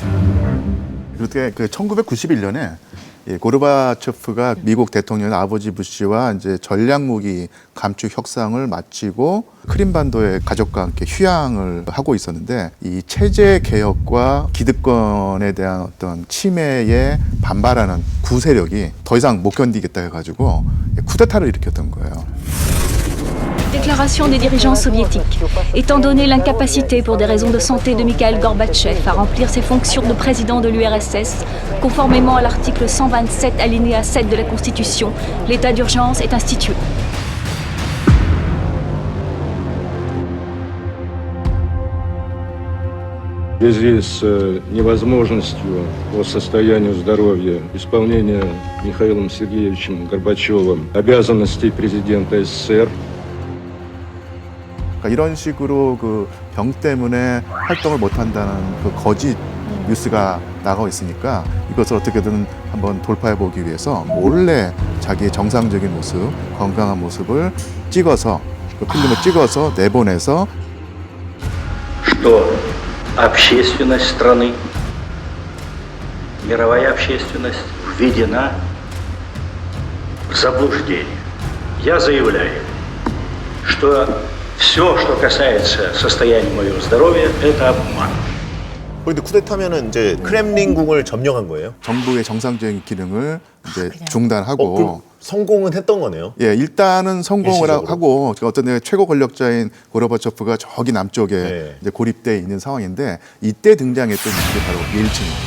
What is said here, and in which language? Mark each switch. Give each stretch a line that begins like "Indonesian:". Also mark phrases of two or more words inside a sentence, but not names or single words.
Korean: 그때 그 1991년에 고르바초프가 미국 대통령 아버지 부시와 이제 전략무기 감축 협상을 마치고 크림반도의 가족과 함께 휴양을 하고 있었는데 이 체제 개혁과 기득권에 대한 어떤 침해에 반발하는 구세력이 더 이상 못 견디겠다 해가지고 쿠데타를 일으켰던 거예요.
French: Déclaration des dirigeants soviétiques. Étant donné l'incapacité pour des raisons de santé de Mikhail Gorbatchev à remplir ses fonctions de président de l'URSS, conformément à l'article 127 alinéa 7 de la Constitution, l'état d'urgence est institué.
Russian: В связи с невозможностью по состоянию здоровья исполнения Михаилом Сергеевичем Горбачевым обязанностей президента СССР,
Korean: 그러니까 이런 식으로 그 병 때문에 활동을 못한다는 그 거짓 뉴스가 나가고 있으니까 이것을 어떻게든 한번 돌파해 보기 위해서 몰래 자기의 정상적인 모습, 건강한 모습을 찍어서 그 필름을 찍어서 내보내서
Russian: что общественность страны, мировая общественность введена в заблуждение. Я заявляю, что все, что касается состояния моего здоровья, это обман.
Korean: 그런데 쿠데타면은 이제 크렘린궁을 점령한 거예요? 정부의 정상적인 기능을 이제 중단하고 그럼 성공은 했던 거네요. 예, 일단은 성공을 일시적으로. 하고 어떤 데 최고 권력자인 고르바초프가 저기 남쪽에 네. 이제 고립돼 있는 상황인데 이때 등장했던 게 바로 옐친입니다.